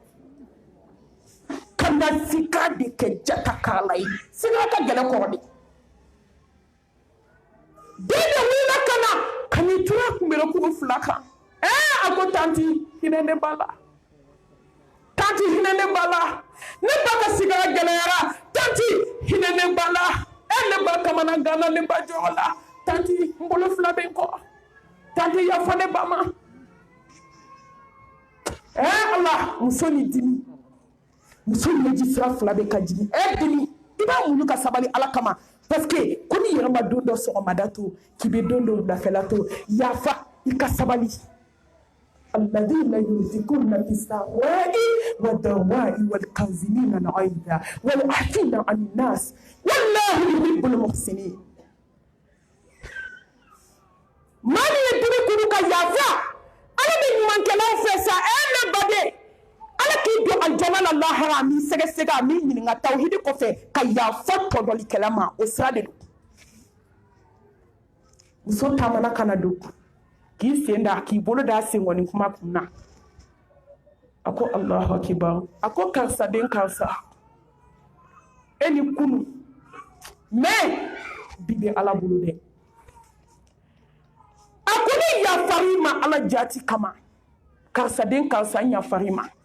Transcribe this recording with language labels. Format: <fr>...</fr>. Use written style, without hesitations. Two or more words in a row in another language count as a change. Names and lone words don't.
<bm>ka na sigara de kɛ jata karala ye sigara ka gɛlɛn kɔrɔ de den de wulila ka na ka n'i tura kunbɛnnikuru 2 kan a ko tanti hinɛ ne b'a la tanti hinɛ ne b'a la ne ba ka sigara gɛlɛyara tanti hinɛ ne b'a la ne ba kamanagan na ne ba jɔyɔrɔ la tanti n bolo 2 bɛ n kɔ tanti yafa ne ba ma ala muso ni dimi muso ɲɛji sira 2 bɛ ka jigin dimi i b'a muɲu ka sabali ala kama</bm> <fr>parce que</fr> <bm>ko ni yɛrɛ ma don dɔ sɔgɔmada to k'i bɛ don dɔ wulafɛla to yafa i ka sabali</bm> <ar>الذين ينفقون في السراء والضراء والكاظمين الغيظ والعافين عن الناس والله يحب المحسنين</ar> <bm>mani ye dimi kuru ka yafa ala be ɲuman kɛlaw fɛ sa ne bade ala k'i don aljana la lahara mi sɛgɛsɛgɛ mi ɲininka tawhidi kɔfɛ ka yafa tɔdɔlikɛla ma o sira de don muso taamana kana don k'i sen da k'i bolo da senkɔni kuma kun na a ko</bm> <ar>الله أكبر</ar> <bm>a ko karisa den karisa e ni kunu mais bi bɛ ala bolo dɛ a ko ni yafari ma ala jati kama karisa den karisa yafari ma</bm>